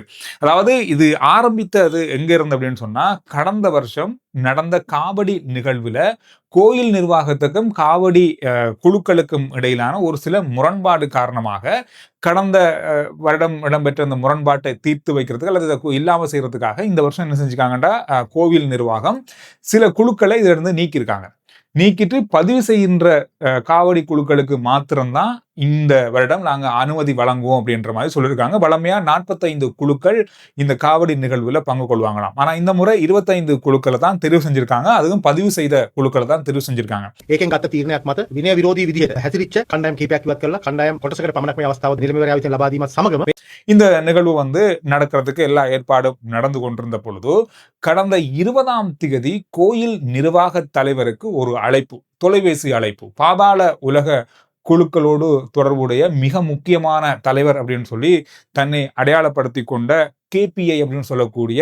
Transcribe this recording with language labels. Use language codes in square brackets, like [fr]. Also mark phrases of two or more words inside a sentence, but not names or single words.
[ta] அதாவது இது ஆரம்பித்தது எங்க இருந்து அப்படின்னு சொன்னா, கடந்த வருஷம் நடந்த காவடி நிகழ்வுல கோயில் நிர்வாகத்துக்கும் காவடி குழுக்களுக்கும் இடையிலான ஒரு சில முரண்பாடு காரணமாக கடந்த வருடம் இடம்பெற்ற இந்த முரண்பாட்டை தீர்த்து வைக்கிறதுக்கு அல்லது இல்லாம செய்யறதுக்காக இந்த வருஷம் என்ன செஞ்சுக்காங்கன்னா, கோவில் நிர்வாகம் சில குழுக்களை இதுல இருந்து நீக்கிட்டு பதிவு செய்கின்ற காவடி குழுக்களுக்கு மாத்திரம்தான் இந்த வருடம் நாங்க அனுமதி வழங்குவோம் அப்படின்ற மாதிரி சொல்லியிருக்காங்க. வழமையா 45 குழுக்கள் இந்த காவடி நிகழ்வுல பங்கு கொள்வாங்களாம். ஆனா இந்த முறை 25 குழுக்களை தான் தெரிவு செஞ்சிருக்காங்க. அதுவும் பதிவு செய்த குழுக்களை தான் தெரிவு செஞ்சிருக்காங்க. [si] ඒකෙන් ගත්ත තීරණයක් මත විනය විරෝධී විදිහට හැසිරිච්ච කණ්ඩායම් කිහිපයක් ඉවත් කරලා කණ්ඩායම් කොටසකට පමණක් මේ අවස්ථාව නිලමේවරයා විසින් ලබා දීමත් සමගම [ta] இந்த நிகழ்வு நடக்கிறதுக்கு எல்லா ஏற்பாடும் நடந்து கொண்டிருந்த பொழுது கடந்த 20ஆம் திகதி கோயில் நிர்வாக தலைவருக்கு ஒரு அழைப்பு, தொலைபேசி அழைப்பு, பாதாள உலக குழுக்களோடு தொடர்புடைய மிக முக்கியமான தலைவர் அப்படின்னு சொல்லி தன்னை அடையாளப்படுத்தி கொண்ட KPI அப்படின்னு சொல்லக்கூடிய